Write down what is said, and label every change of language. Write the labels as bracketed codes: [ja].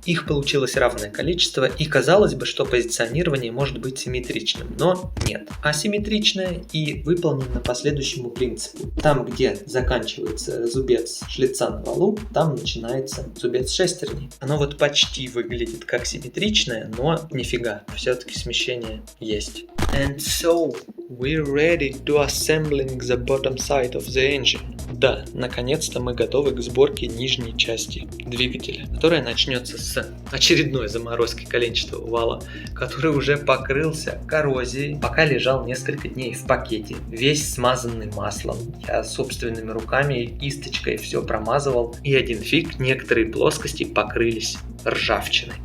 [ru] Их получилось равное количество, и казалось бы, что позиционирование может быть симметричным, но нет. Асимметричное и выполнено по следующему принципу. Там, где заканчивается зубец шлица на валу, там начинается зубец шестерни. Оно вот почти выглядит как симметричное, но нифига, все-таки смещение есть. [en] And so, we're ready to assembling the bottom side of the engine. [ru] Да, наконец-то мы готовы к сборке нижней части двигателя, которая начнется с очередной заморозки коленчатого вала, который уже покрылся коррозией, пока лежал несколько дней в пакете, весь смазанный маслом. Я собственными руками и кисточкой все промазывал, и один фиг, некоторые плоскости покрылись ржавчиной.